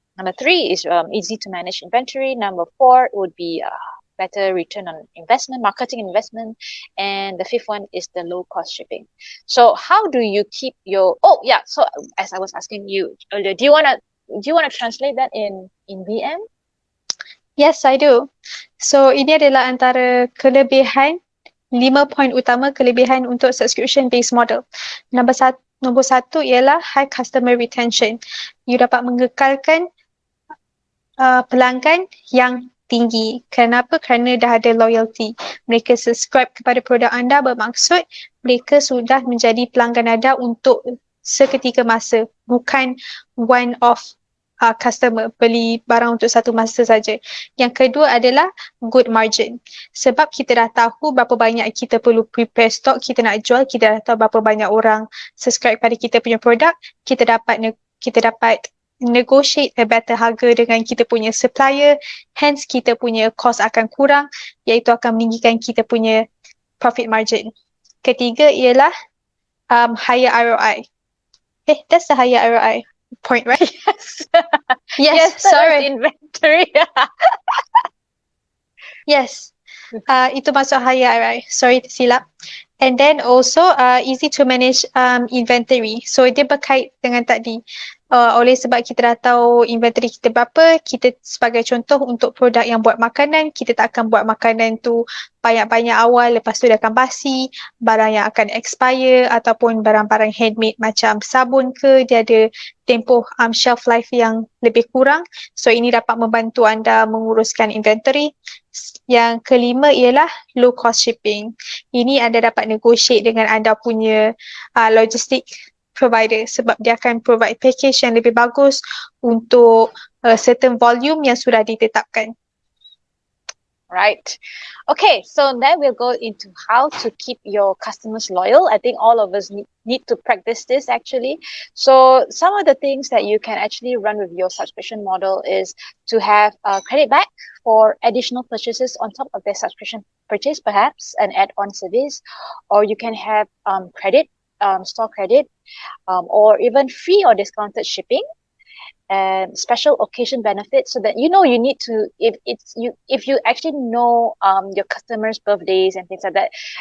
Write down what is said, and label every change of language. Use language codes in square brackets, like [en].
[en] Number three is easy to manage inventory. Number four would be better return on investment, marketing investment. And the fifth one is the low cost shipping. So how do you keep your, so as I was asking you earlier, do you want to translate that in VM? Yes, I do. [ms] So, ini adalah antara kelebihan, 5 poin utama kelebihan untuk subscription-based model. Nombor satu ialah [en] high customer retention. [ms] You dapat mengekalkan pelanggan yang tinggi. Kenapa? Kerana dah ada loyalty. Mereka subscribe kepada produk anda, bermaksud mereka sudah menjadi pelanggan anda untuk seketika masa. Bukan one-off customer beli barang untuk satu masa saja. Yang kedua adalah good margin. Sebab kita dah tahu berapa banyak kita perlu prepare stock, kita nak jual, kita dah tahu berapa banyak orang subscribe pada kita punya produk, kita dapat negotiate a better harga dengan kita punya supplier, hence kita punya cost akan kurang, iaitu akan meninggikan kita punya profit margin. Ketiga ialah higher ROI. [en] That's the higher ROI point, right? Yes, sorry. Inventory. Yes. [ms] Itu masuk higher ROI. [en] Sorry, [ms] tersilap. [en] And then also easy to manage inventory. [ms] So dia berkait dengan tadi. Oleh sebab kita dah tahu inventory kita berapa, kita sebagai contoh untuk produk yang buat makanan, kita tak akan buat makanan tu banyak-banyak awal, lepas tu dia akan basi, barang yang akan expire, ataupun barang-barang handmade macam sabun ke, dia ada tempoh shelf life yang lebih kurang. So ini dapat membantu anda menguruskan inventory. Yang kelima ialah low cost shipping. Ini anda dapat negotiate dengan anda punya logistik provider, sebab dia akan provide package yang lebih bagus untuk certain volume yang sudah ditetapkan. [en] Right. Okay, so then we'll go into how to keep your customers loyal. I think all of us need to practice this actually. So some of the things that you can actually run with your subscription model is to have credit back for additional purchases on top of their subscription purchase, perhaps an add-on service, or you can have credit, store credit, or even free or discounted shipping, and special occasion benefits, so that you need to, if you actually know your customers' birthdays and things like that,